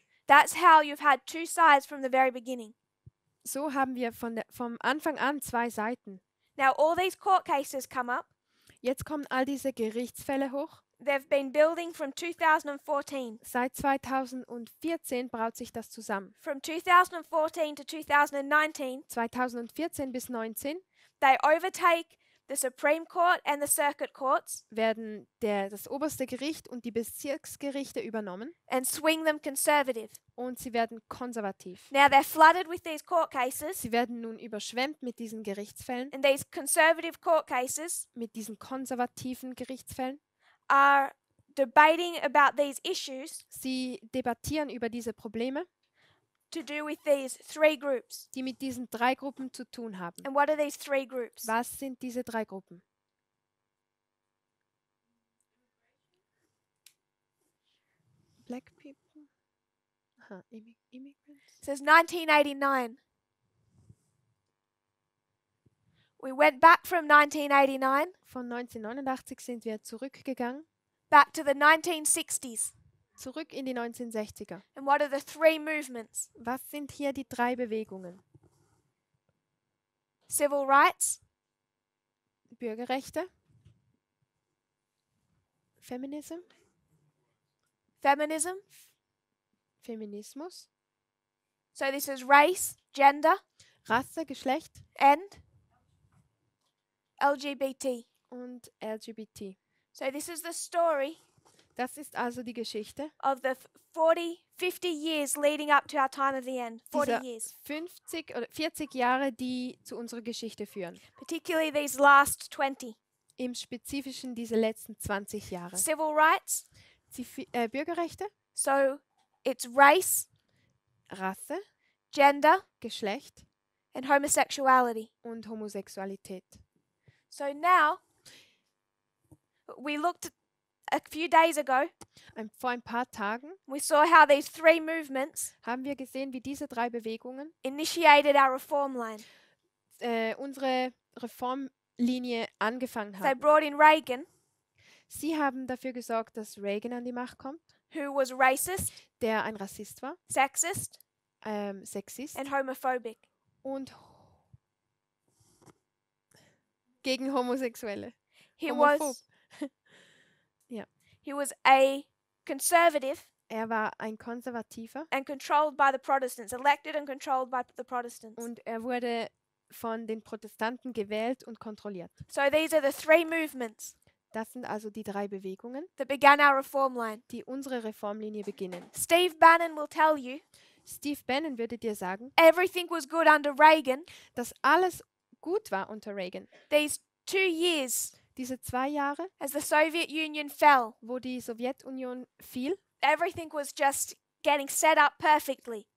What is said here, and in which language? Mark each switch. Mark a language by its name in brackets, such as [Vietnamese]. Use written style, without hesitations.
[English] That's how you've had two sides from the very beginning. [German] So haben wir vom Anfang an zwei Seiten. [English] Now all these court cases come up. [German] Jetzt kommen all diese Gerichtsfälle hoch. [English] They've been building from 2014. [German] Seit 2014 braut sich das zusammen. [English] From 2014 to 2019, [German] 2014 bis 2019 [English] they overtake the Supreme Court and the circuit courts [German] werden das oberste Gericht und die Bezirksgerichte übernommen [English] and swing them conservative. [German] und sie werden konservativ. [English] Now they're flooded with these court cases, [German] Sie werden nun überschwemmt mit diesen Gerichtsfällen, [English] and these conservative court cases [German] mit diesen konservativen Gerichtsfällen. [English] are debating about these issues [German] Sie debattieren über diese Probleme, [English] to do with these three groups. [German] die mit diesen drei Gruppen zu tun haben. [English] And what are these three groups? [German] Was sind diese drei Gruppen? [English] Black people. Aha, immigrants. It says 1989. We went back from 1989 [German] Von 1989 sind wir zurückgegangen, [English] back to the 1960s. [German] zurück in die 1960er. [English] And what are the three movements? [German] Was sind hier die drei Bewegungen? [English] Civil rights, [German] Bürgerrechte, Feminism, [English] feminism. [German] Feminismus, [English] So this is race, gender, [German] Rasse, Geschlecht [English] and LGBT. [German] und LGBT. [English] So this is the story [German] Das ist also die Geschichte [English] of the 50 years leading up to our time of the end. [German] 40 dieser [English] years. [German] 50 oder 40 Jahre, die zu unserer Geschichte führen. [English] Particularly these last 20. [German] Im Spezifischen diese letzten 20 Jahre. [English] Civil rights. [German] Bürgerrechte, [English] So it's race, [German] Rasse, [English] gender, [German] Geschlecht [English] and homosexuality. [German] und Homosexualität. [English] So now we looked a few days ago. [German] Vor ein paar Tagen [English] We saw how these three movements [German] haben wir gesehen, wie diese drei Bewegungen [English] initiated our reform line. [German] unsere Reformlinie angefangen [English] They [German] haben. [English] brought in Reagan, [German] Sie haben dafür gesorgt, dass Reagan an die Macht kommt, [English] who was racist, [German] der ein Rassist war, [English] sexist, [German] Sexist [English] and homophobic. [German] und gegen Homosexuelle. [English] He [German] Homophob. [English] was he was a conservative [German] Er war ein Konservativer [English] and controlled by the Protestants, elected and controlled by the Protestants. [German] und er wurde von den Protestanten gewählt und kontrolliert. [English] So these are the three movements [German] Das sind also die drei Bewegungen, [English] that began our reform line. [German] die unsere Reformlinie beginnen. [English] Steve Bannon will tell you [German] Steve Bannon würde dir sagen, [English] everything was good under Reagan. [German] dass alles gut war unter Reagan. [English] These 2 years [German] Diese 2 Jahre, [English] as the Soviet Union fell, [German] wo die Sowjetunion fiel, [English] everything was just getting set up perfectly.